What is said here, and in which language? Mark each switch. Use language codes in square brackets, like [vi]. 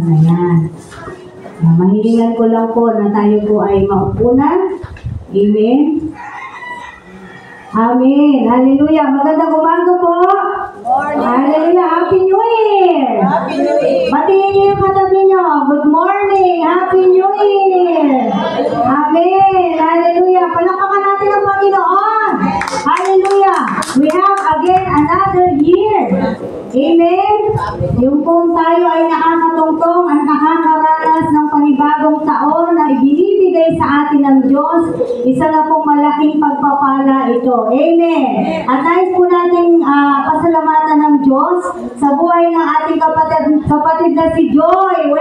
[tl] Ayan. Mahilingan ko lang po na tayo po ay maupo na. Amen. Amen. Hallelujah. Magandang umaga po. [en] Morning. Hallelujah. Happy New Year. Happy New Year. [tl] Batiin niyo yung katabi niyo. [en] Good morning. Happy New Year. [tl] Amen. Hallelujah. Palakpakan natin ang Panginoon. [en] Hallelujah. We have again another year. Amen. [tl] Yung kung tayo ay nakakatungtong at nakakaranas ng panibagong taon na ibinibigay sa atin ng Diyos, isa na pong malaking pagpapala ito. Amen. At nais po natin pasalamatan ng Diyos sa buhay ng ating kapatid na si Joy.